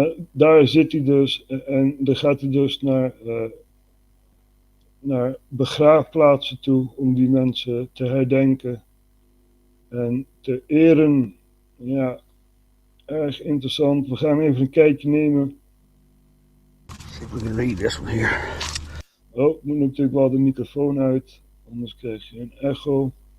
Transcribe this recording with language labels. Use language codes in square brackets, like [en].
[nl] Daar zit hij dus en dan gaat hij dus naar begraafplaatsen toe om die mensen te herdenken en te eren. Ja, erg interessant. We gaan even een kijkje nemen. [en] See if we can read this one here. [nl] Oh, moet natuurlijk wel de microfoon uit, anders krijg je een echo.